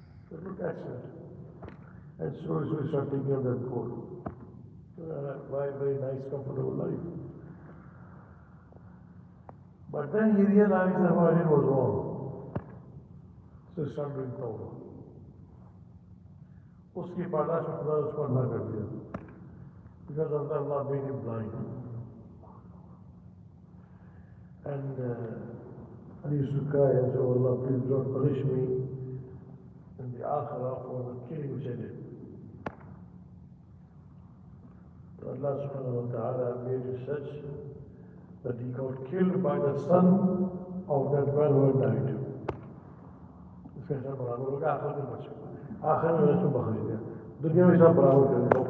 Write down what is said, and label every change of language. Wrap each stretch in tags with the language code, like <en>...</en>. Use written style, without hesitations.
<en>So look, accident. And slowly he started taking out that gold. Very nice, comfortable life. But then he realized that what he did was wrong. So he started doing tawbah.</en> <hi>उसकी पादाश में खुदा उसको अंधा कर दिया.</hi> <en>Because of that, Allah made him blind. And he used to cry and say, oh Allah, please don't punish me in the akhirah for the killing which I did. So Allah subhanahu wa ta'ala made it such that he got killed by the son of that man who had died.</en> <hi>इसके साथ बराबर होगा आखिर में बच गया. आखिर में उसको बखरी दिया. दुनिया में सब बराबर कर दिया.</hi>